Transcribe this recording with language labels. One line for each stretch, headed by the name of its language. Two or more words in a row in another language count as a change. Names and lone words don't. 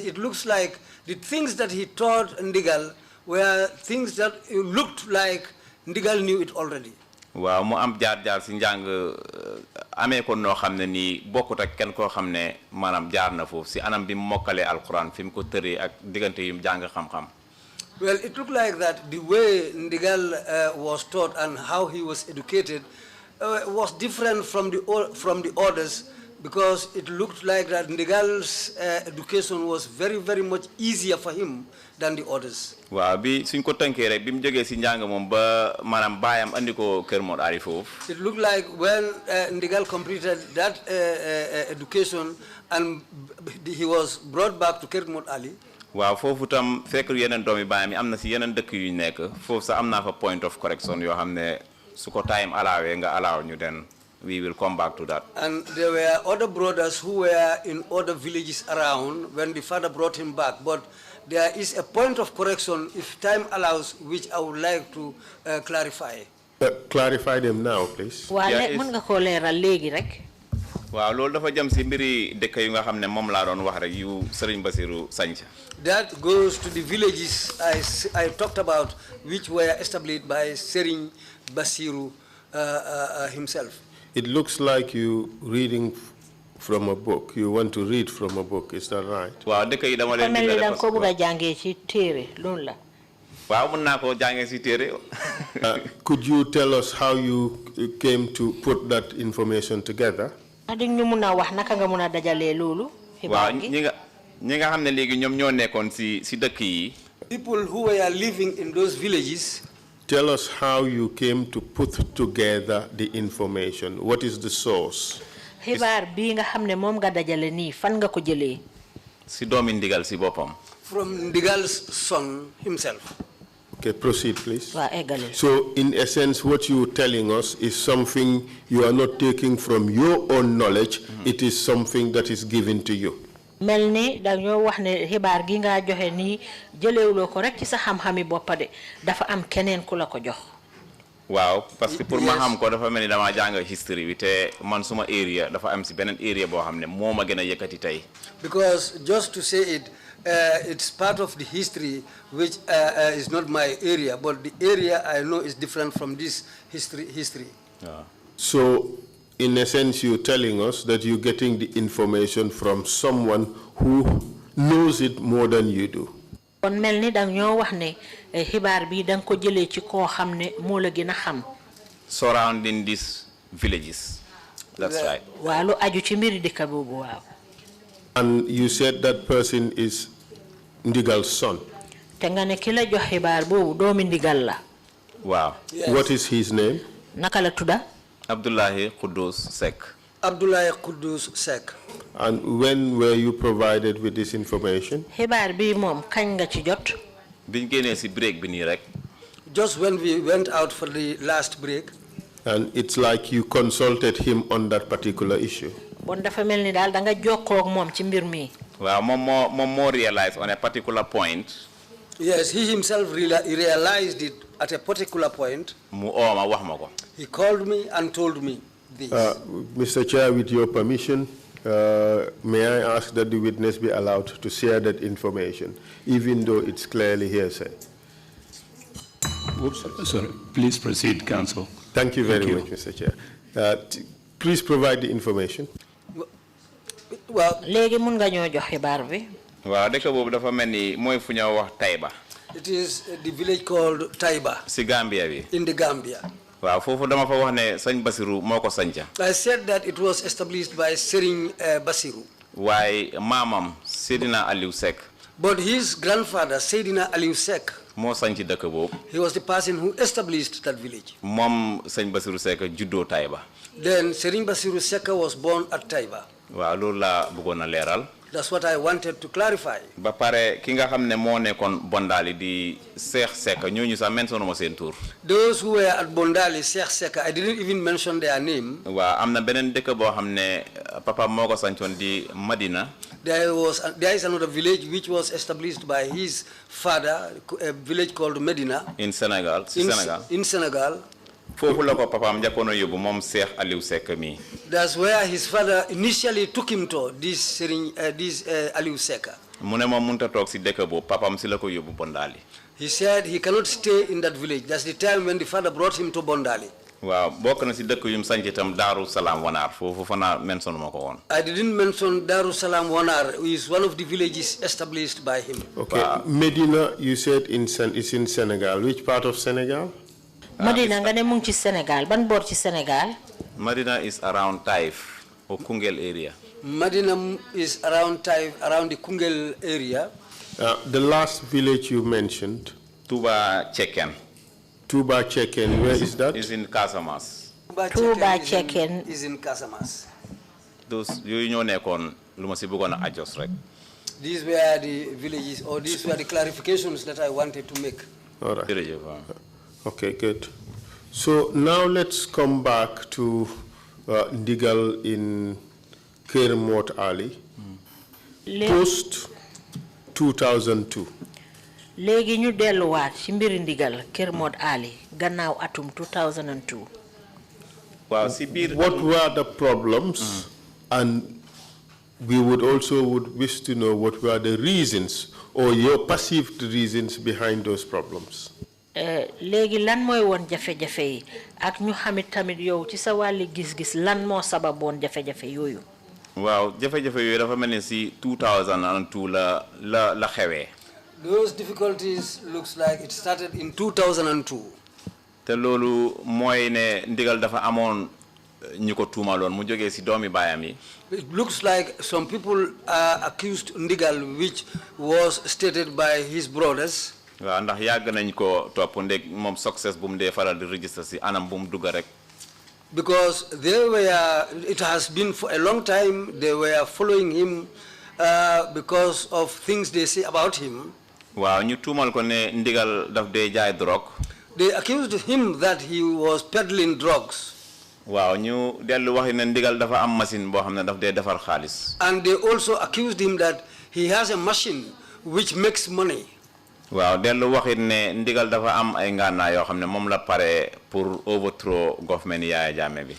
English: It looks like the things that he taught ndigal were things that looked like ndigal knew it already.
Wolof: waaw mu am jaar-jaar si njàng amee ko noo xam ne nii bokkut ak kenn koo xam ne maanaam jaar na foofu si anam bi mu mokkalee alquran fi mu ko tëree ak diggante yu mu jàng xam-xam.
English: Well, it looked like that the way ndigal was taught and how he was educated was different from the others, because it looked like that ndigal's education was very, very much easier for him than the others.
Wolof: waaw bi suñ ko tënkee rek bi mu jógee si njàng moom ba maanaam baayam andi ko Kër Mor Ari foofu.
English: It looked like when ndigal completed that education and he was brought back to Kër Mor Ali.
Wolof: waaw foofu tam fekk yeneen doomi baayam yi am na si yeneen dëkk yu nekk foofu sax am naa fa
English: point of correction
Wolof: yoo xam ne su ko time allowee nga allow ñu den
English: we will come back to that. And there were other brothers who were in other villages around when the father brought him back, but there is a point of correction, if time allows, which I would like to clarify. Clarify them now, please.
Wolof: mën nga ko leeral léegi rek. waaw loolu dafa jëm si mbiri dëkk yu nga xam ne moom laa doon wax rek yu Serigne Basiru sanca.
English: That goes to the villages I talked about, which were established by Serigne Basiru himself. It looks like you reading from a book. You want to read from a book, is that right?
Wolof: waaw dëkk yi dama leen mel ni danga ko bëgg a jàngee ci téere loolu la. waaw mën naa koo jàngee si téere.
English: Could you tell us how you came to put that information together?
Wolof: Adik ñu mun a wax naka nga mun a dajalee loolu. waaw ñi nga xam ne léegi ñoom ñoo nekkoon si dëkk yi.
English: People who were living in those villages. Tell us how you came to put together the information. What is the source?
Wolof: xibaar bii nga xam ne moom nga dajale nii fan nga ko jëlee. si doomi ndigal si boppam.
English: From Ndigal's son himself. Okay, proceed, please.
Wolof: waa eggale.
English: So, in essence, what you're telling us is something you are not taking from your own knowledge. It is something that is given to you.
Wolof: mel ni dañoo wax ne xibaar gi nga joxe nii jëleewuloo ko rek ci sa xam-xami boppa de dafa am keneen ku la ko jox. waaw
French: parce que pour
Wolof: ma xam ko dafa mel ni dama jàng history bi te man suma area dafa am si beneen area boo xam ne moo ma gën a yëkkati tey.
English: Because just to say it, it's part of the history which is not my area, but the area I know is different from this history.
Wolof: waaw.
English: So, in essence, you're telling us that you're getting the information from someone who knows it more than you do.
Wolof: kon mel ni dañoo wax ne xibaar bi danga ko jëlee ci koo xam ne moo la gën a xam.
English: surrounding these villages. That's right.
Wolof: waa lu aju ci mbiri dëkk boobu waaw.
English: And you said that person is Ndigal's son.
Wolof: te nga ne ki la jox xibaar boobu doomi ndigal la. waaw.
English: What is his name?
Wolof: naka la tudda. Abdullahi Kudus Seck. Abdullahi Kudus Seck.
English: And when were you provided with this information?
Wolof: xibaar bi moom kañ nga ci jot. biñ génnee si break bi nii rek.
English: Just when we went out for the last break. And it's like you consulted him on that particular issue.
Wolof: bon dafa mel ni daal da nga jokkoo ak moom ci mbir mi. waaw moom moo
English: realize on a particular point. Yes, he himself realized it at a particular point.
Wolof: mu ooma wax ma ko.
English: He called me and told me this. Mr. Chair, with your permission, may I ask that the witness be allowed to share that information, even though it's clearly hearsay? Oops. Sorry, please proceed, counsel. Thank you very much, Mr. Chair. Please provide the information. Well,
Wolof: léegi mun nga ñoo jox xibaar bi. waaw dëkk boobu dafa mel ni mooy fu ñoo wax Taiba.
English: it is the village called Taiba.
Wolof: si Gambia bi.
English: In the Gambia.
Wolof: waaw foofu dama fa wax ne Sëñ Basiru moo ko sanca.
English: I said that it was established by Serigne Basiru.
Wolof: waaye maamam Seydina Aliou Seck.
English: But his grandfather, Seydina Aliou Seck,
Wolof: moo sanci dëkk boobu.
English: he was the person who established that village.
Wolof: moom Sëñ Basiru Seck juddoo Taiba.
English: Then Serigne Basiru Seck was born at Taiba.
Wolof: waaw loolu laa bëggoon a leeral.
English: That's what I wanted to clarify.
Wolof: Ba pare ki nga xamne mo nekkon Bondali di Cheikh Seck ñooñu sax mention mo sen tour.
English: Those who were at Bondali, Cheikh Seka, I didn't even mention their name.
Wolof: Wa amna benen dëkk bo xamne papa moko santion di Madina.
English: There is another village which was established by his father, a village called Medina. In Senegal, In Senegal.
Wolof: Fofu la ko papa am jakono yobu mom Cheikh Aliou Seck mi.
English: That's where his father initially took him to, this Aliou Seka.
Wolof: Mune mom munta tok ci dëkk bo papa am ci la ko yobu Bondali.
English: He said he cannot stay in that village. That's the time when the father brought him to Bondali.
Wolof: Waaw bokk na ci dëkk yum sanci tam Darou Salam Wanar fofu fana mention mako won.
English: I didn't mention Darou Salam Wanar, who is one of the villages established by him. Okay, Medina, you said is in Senegal. Which part of Senegal?
Wolof: Medina nga ne mu ngi ci Sénégal ban bor ci Sénégal.
English: Medina is around Taif or Koungheul area. Medina is around Taif, around the Koungheul area. The last village you mentioned, Touba Cheken. Touba Cheken, where is that? Is in Casamas. Touba Cheken is in Casamas. Those you
Wolof: ñoo nekkon luma ci bëggona adjust rek.
English: These were the villages, or these were the clarifications that I wanted to make. All right. Okay, good. So now let's come back to Ndigal in Kermot Ali, post 2002.
Wolof: Léegi ñu delluwaat ci mbiri Ndigal Kermot Ali gannaaw atum 2002. Wow, si biir
English: What were the problems? And we would wish to know what were the reasons or your perceived reasons behind those problems.
Wolof: Léegi lan mooy woon jafe-jafe yi ak ñu xamit tamit yow ci sa wàlli gis-gis lan moo sababoon jafe-jafe yooyu. Waaw jafe-jafe yooyu dafa mel ni si 2002 la xewee.
English: Those difficulties looks like it started in 2002.
Wolof: Te loolu mooy ne Ndigal dafa amoon ñu ko tuumaloon mu jógee si doomi baayam yi.
English: It looks like some people accused Ndigal, which was stated by his brothers.
Wolof: Waaw ndax yàgg nañ ko topp ndeg moom success bu mu dee faral di register si anam bu mu dugga rek.
English: Because it has been for a long time, they were following him because of things they say about him.
Wolof: Waaw ñu tuumal ko ne Ndigal daf dee jaay drogue.
English: They accused him that he was peddling drugs.
Wolof: Waaw ñu dellu waxi ne Ndigal dafa am machine boo xam ne daf dee defar xaalis.
English: And they also accused him that he has a machine which makes money.
Wolof: Waaw dellu waxit ne Ndigal dafa am ay ngànnaay yoo xam ne moom la pare pour
English: overthrow government
Wolof: Yaya Jammeh bi.